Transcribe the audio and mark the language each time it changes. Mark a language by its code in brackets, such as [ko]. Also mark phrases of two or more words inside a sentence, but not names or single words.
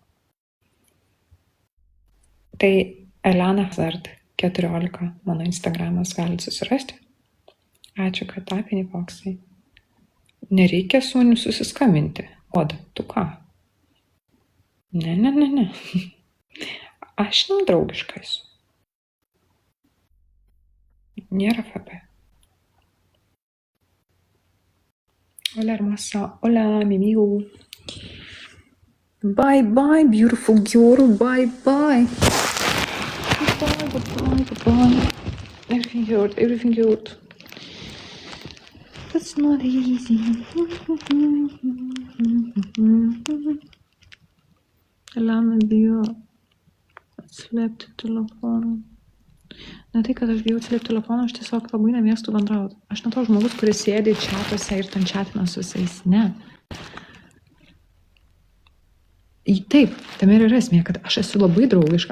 [lt] Tai Elena Hazard 14 mano Instagramas galite susirasti. Ačiū, kad tapinį foksai. Nereikia su manim susiskambinti. Oda, tu ką? Ne. Aš nedraugiška esu. Nėra FP. [es] Hola, hermosa. Hola, mi amigo. [en] Bye, bye, beautiful girl. Bye, bye. Goodbye. Everything hurt. That's not easy. [lt] Elena bijo atslėpti telefoną. Ne tai, kad aš bijau atslėpti telefoną, aš tiesiog labai nemėgstu bendrauti. Aš ne toks žmogus, kuris sėdi čatuose ir ten chatina su visais. Ne. Taip, tam ir yra esmė, kad aš esu labai draugiška.